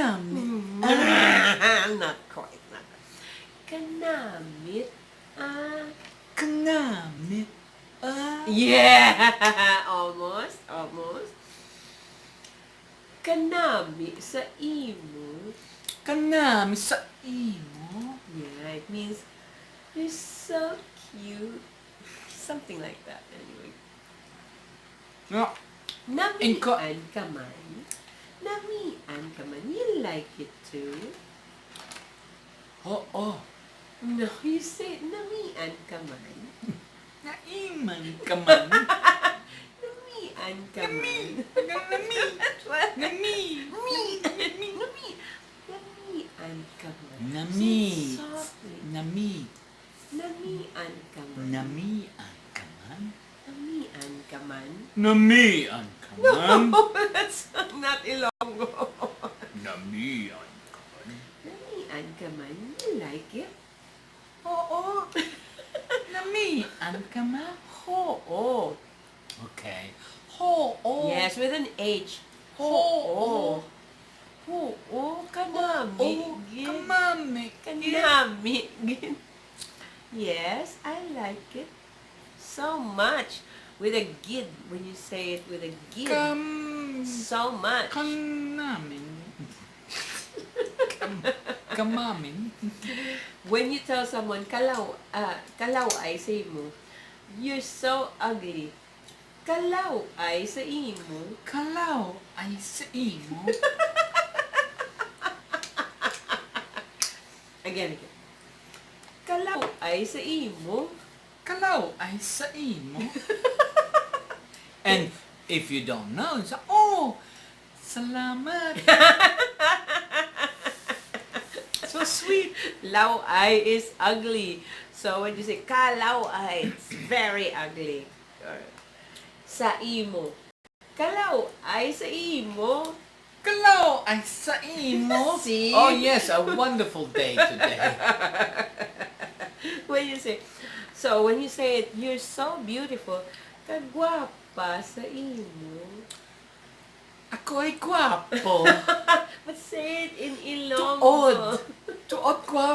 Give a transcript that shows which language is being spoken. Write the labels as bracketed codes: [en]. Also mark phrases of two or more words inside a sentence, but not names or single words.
[en] Not quite. [hil] Kanamit Kanamit [en] Yeah! Almost. [hil] Kanami sa imo. Kanami sa imo. [en] Yeah, it means you're so cute. Something like that, anyway. No. [hil] Namian ka man. Namian ka man. [en] You like it too. Oh. No, you say [hil] namian ka man. Naiman ka man. Namian ka man. Nami. Namian ka man. Nami. [en] Say it softly. [hil] Nami. Namian ka man. Namian ka man. Namian ka man. Namian ka man. [en] No, that's not Ilonggo. [hil] Namian ka man. Namian ka man. [en] You like it? [hil] Oo. Namian ka man. Ho-oh. [en] Okay. [hil] Ho-oh. [en] Yes, with an H. [hil] Ho-oh. Ho-oh. Kanami. Kamami. Kanami. [en] Yes, I like it so much. With a gid, when you say it with a gid. So much. [hil] Kanamin. Kamamin. [en] When you tell someone, [hil] kalaw ay sa imo, [en] you're so ugly. [hil] Kalaw ay sa imo. Kalaw ay sa imo. [en] Again. [hil] Kalaw ay sa imo. Kalaw ay sa imo. [en] And if you don't know, it's oh, salamat. So sweet. [hil] Law ay [en] is ugly. So when you say [hil] kalaw ay, [en] it's very ugly. Or, [hil] sa imo. Kalaw ay sa imo. Kalaw ay sa imo. [en] See? Oh yes, a wonderful day today. When you say it, you're so beautiful. [hil] Kagwapa sa imo. [tl] Ako ay gwapo. [en] But say it in Ilonggo.